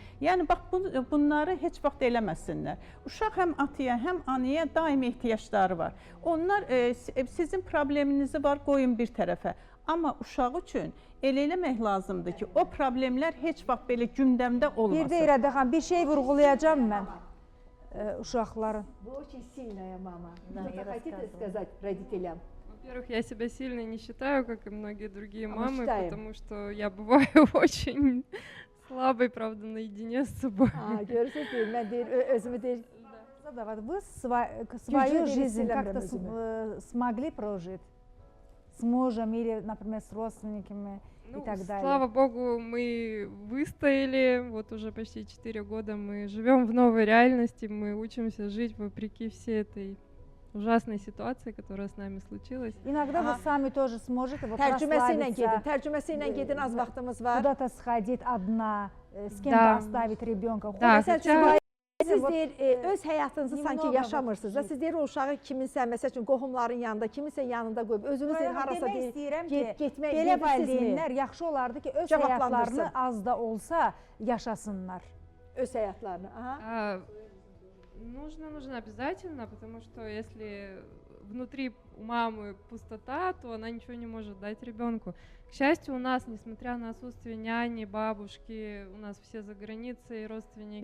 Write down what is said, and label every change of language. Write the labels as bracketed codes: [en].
[az] Yəni bax bunları heç vaxt eləməsinlər. Uşaq həm ataya, həm anaya daim ehtiyacları var. Onlar sizin probleminizi var, qoyun bir tərəfə. Amma uşaq üçün elə eləmək lazımdır ki, o problemlər heç vaxt belə gündəmdə olmasın. Bir də İradə xanım, bir şey vurğulayacağım mən ушахларын. [ru] Вы очень сильная мама. Что-то хотите сказать родителям? Во-первых, я себя сильно не считаю, как и многие другие мамы, считаем. потому что я бываю очень слабой, правда, наедине с собой. [az] Görürsünüz, mən deyir, özümü deyir. [ru] Вы свою жизнь как-то смогли прожить с мужем или, например, с родственниками и так далее? Слава богу, мы выстояли, вот уже почти 4 года мы живем в новой реальности, мы учимся жить вопреки всей этой ужасной ситуации, которая с нами случилась. Иногда вы сами тоже сможете вот [az] Tərcüməsi ilə gedin, az vaxtımız var. [ru] Куда-то сходить одна, с кем-то оставить ребенка. [az] Siz deyir, öz həyatınızı sanki yaşamırsınız da, siz deyir o uşağı kiminsə, məsəl üçün qohumların yanında, kiminsə yanında qoyub, özünüz deyir, harasa deyir, getmək belə valideynlər yaxşı olardı ki, öz həyatlarını az da olsa yaşasınlar. Öz həyatlarını, aha. [ru] Нужно обязательно, потому что если внутри у мамы пустота, то она ничего не может дать ребенку. К счастью, у нас, несмотря на отсутствие няни, бабушки, у нас все за границей, родственники.